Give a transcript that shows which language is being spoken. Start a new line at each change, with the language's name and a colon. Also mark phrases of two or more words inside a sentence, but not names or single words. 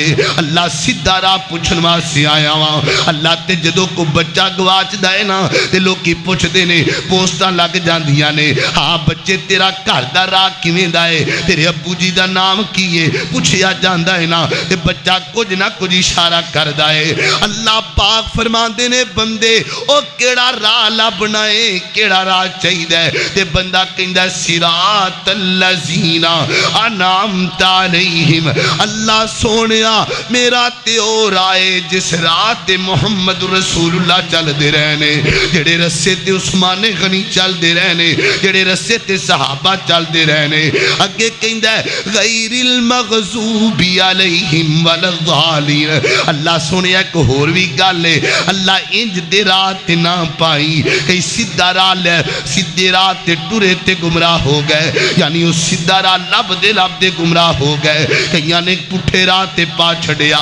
Punjabi: اللہ سدھا راہ پچھن واسطے آیا وا۔ اللہ تے جدوں کوئی بچہ گواچدا ہے نا تے لوکی پچھدے نے، پوسٹاں لگ جاندیاں نے، ہاں بچے تیرا گھر دا راہ کیویں دا ہے، تیرے ابو جی دا ناں کی ہے، پچھیا جاندا ہے نا تے بچہ کجھ نا کجھ اشارہ کردا ہے. اللہ پاک فرماندے نے بندے او کیڑا راہ لبھنا ہے، کیڑا راہ چاہیدا ہے، تے بندہ کہندا
Arabic: صراط الذين أنعمت عليهم,
Punjabi: اللہ سوہنیا میرا تے او راہ جس راہ تے محمد رسول اللہ چلدے رہنے، جیڑے رستے تے عثمان غنی چلدے رہنے، جیڑے رستے تے صحابہ چلدے رہنے. اگے کہندا
Arabic: غير المغضوب عليهم ولا الضالين,
Punjabi: اللہ سوہنیا اک ہور بھی گل ہے، اللہ انج دے راہ تے نا پائیں، کئی سدھا راہ لے سدھے راہ تے ٹرے تے گمراہ ہو گئے، یعنی اس سدھا راہ لبھدے لبھدے گمراہ ہو گئے، کئیاں نے پٹھے راہ تے پا چھڈیا.